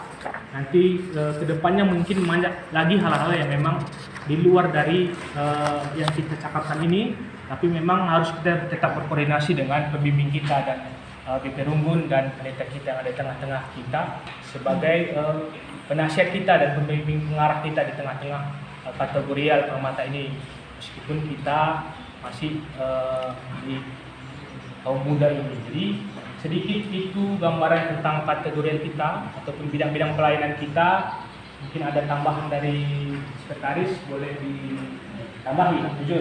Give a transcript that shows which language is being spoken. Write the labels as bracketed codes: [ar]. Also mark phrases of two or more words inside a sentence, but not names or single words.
[id] Nanti kedepannya mungkin banyak lagi hal-hal yang memang di luar dari yang kita cakapkan ini, tapi memang harus kita tetap berkoordinasi dengan pembimbing kita dan BP Runggun dan pendeta kita yang ada di tengah-tengah kita sebagai penasihat kita dan pembimbing pengarah kita di tengah-tengah kategorial Permata ini, meskipun kita masih di kaum muda ini. Jadi sedikit itu gambaran tentang kategorial kita ataupun bidang-bidang pelayanan kita. Mungkin ada tambahan dari sekretaris, boleh ditambahi, jujur.